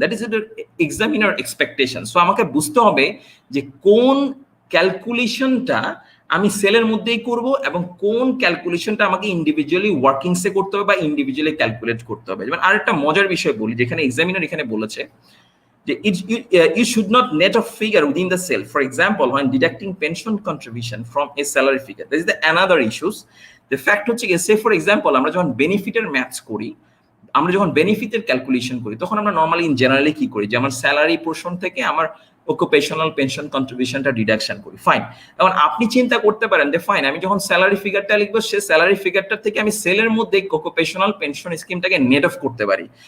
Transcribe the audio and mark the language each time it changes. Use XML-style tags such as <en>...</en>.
<en>That is examiner expectation.</en> <bn>So আমাকে বুঝতে হবে যে কোন ক্যালকুলেশনটা আমি সেলের মধ্যেই করব এবং কোন ক্যালকুলেশনটা আমাকে ইন্ডিভিজুয়ালি ওয়ার্কিংসে করতে হবে বা ইন্ডিভিজুয়ালি ক্যালকুলেট করতে হবে। যেমন আরেকটা মজার বিষয় বলি, যেখানে এক্সামিনার এখানে বলেছে যে</bn> <en>you should not net a figure within the cell. For example, when deducting pension contribution from a salary figure, this is the another issues.</en> <bn>The fact হচ্ছে কি, say for example আমরা যখন বেনিফিটের ম্যাথস করি, আমরা যখন বেনিফিটের ক্যালকুলেশন করি, তখন আমরা নরমালি ইন জেনারেলি কি করি যে আমার স্যালারি পোর্শন থেকে আমার অকুপেশনাল পেনশন কন্ট্রিবিউশনটা ডিডাকশন করি, ফাইন। এখন আপনি চিন্তা করতে পারেন যে ফাইন, আমি যখন স্যালারি ফিগারটা লিখবো, সে স্যালারি ফিগারটা থেকে আমি সেলের মধ্যে অকুপেশনাল পেনশন স্কিমটাকে নেট অফ করতে পারি।</bn>